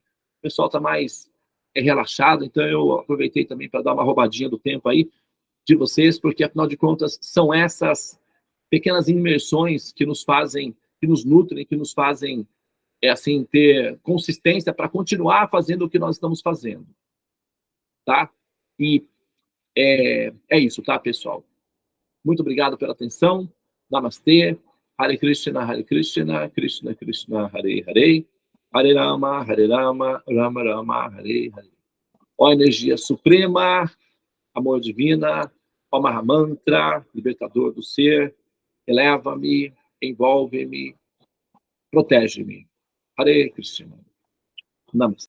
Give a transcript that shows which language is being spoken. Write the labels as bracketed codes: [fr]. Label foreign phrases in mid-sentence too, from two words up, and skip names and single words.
[pt] O pessoal está mais relaxado, então eu aproveitei também para dar uma roubadinha do tempo aí de vocês, porque afinal de contas são essas pequenas imersões que nos fazem, que nos nutrem, que nos fazem assim ter consistência para continuar fazendo o que nós estamos fazendo, tá? E é isso, tá, pessoal? Muito obrigado pela atenção. Namastê. Hare Krishna, Krishna Krishna, Hare Hare. Hare Rama, Rama Rama, Hare Hare. Ó energia suprema, amor divina, ó Mahamantra, libertador do ser, eleva-me, envolve-me, protege-me. Hare Krishna. Namaste.